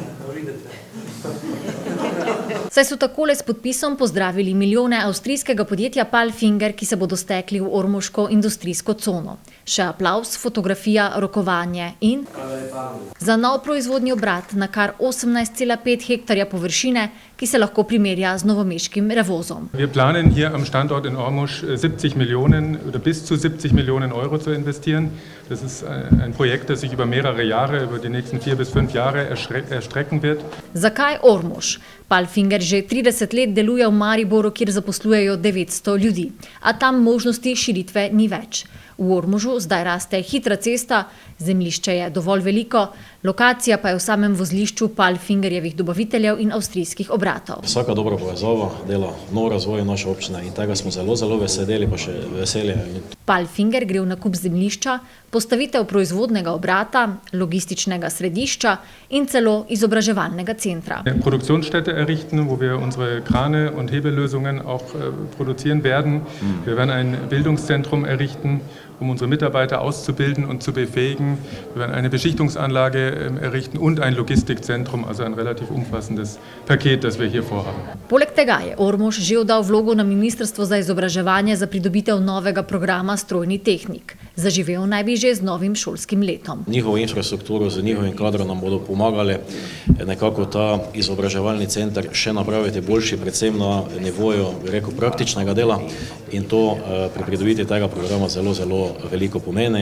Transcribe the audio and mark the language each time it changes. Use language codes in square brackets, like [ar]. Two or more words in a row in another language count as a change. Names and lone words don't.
[sl] Saj so takole s podpisom pozdravili milijone avstrijskega podjetja Palfinger, ki se bodo stekli v ormoško industrijsko cono. Še aplavz, fotografija, rokovanje in za nov proizvodni obrat na kar 18,5 hektarja površine, ki se lahko primerja z novomeškim Revozom. [de] Wir planen hier am Standort in Ormož 70 Millionen oder bis zu 70 Millionen Euro zu investieren. Das ist ein Projekt, das sich über mehrere Jahre, über die nächsten 4 bis 5 Jahre erstrecken wird. [sl] Zakaj Ormož? Palfinger že 30 let deluje v Mariboru, kjer zaposlujejo 900 ljudi, a tam možnosti širitve ni več. V Ormožu zdaj raste hitra cesta, zemljišče je dovolj veliko, lokacija pa je v samem vozlišču Palfingerjevih dobaviteljev in avstrijskih obratov. Vsaka dobra povezava dela nov razvoj naše občine in tega smo zelo veseli, pa še veselje. Palfinger gre v nakup zemljišča, postavitev proizvodnega obrata, logističnega središča in celo izobraževalnega centra. [de] Produktionsstätte errichten, wo wir unsere Krane und Hebellösungen auch produzieren werden. Wir werden ein Bildungszentrum errichten, um unsere Mitarbeiter auszubilden und zu befähigen. Wir werden eine Beschichtungsanlage errichten und ein Logistikzentrum, also ein relativ umfassendes Paket, das wir hier vorhaben. [sl] Poleg tega je Ormož že oddal vlogo na Ministrstvo za izobraževanje za pridobitev novega programa strojni tehnik. Zaživel naj bi že z novim šolskim letom. Njihovo infrastrukturo z njihovim kadrom nam bodo pomagali nekako ta izobraževalni center še napraviti boljši, predvsem na nivoju, praktičnega dela in to pri pridobitvi tega programa zelo veliko pomeni.